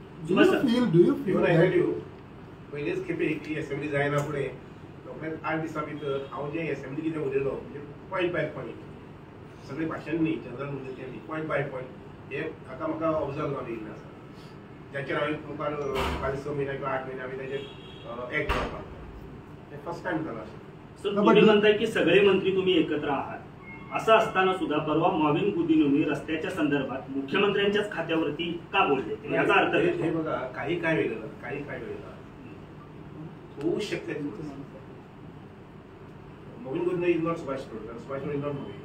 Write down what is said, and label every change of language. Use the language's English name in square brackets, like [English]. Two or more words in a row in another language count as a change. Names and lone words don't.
[Konkani] पयलेच खेपे ही असेंब्ली जायना फुडें रोखडेंच 8 दिसां भितर हांव जे असेंब्ली कितें उलयलो म्हणजे [English] point by point [Konkani] सगळे भाशण न्ही, जनरल उलयतले [English] point by point [Konkani] हे आतां म्हाका ऑब्जर्व जावन येयल्लें आसा. ज्याचेर हांवें मुखार 6 म्हयने किंवा 8 म्हयने हांवें तेजेर एक्ट करपाक ते [English] first time [Konkani] जाला. [Marathi] सर, तुम्ही म्हणताय की सगळे मंत्री तुम्ही एकत्र आहात, असं असताना सुद्धा परवा मॉविन गुदिनोनी रस्त्याच्या संदर्भात मुख्यमंत्र्यांच्याच खात्यावरती का बोलले याचा अर्थ हे बघा काही काय वेगळं होऊ शकते. [English] Mauvin Godinho is not Subhash Shirodkar is not Mauvin.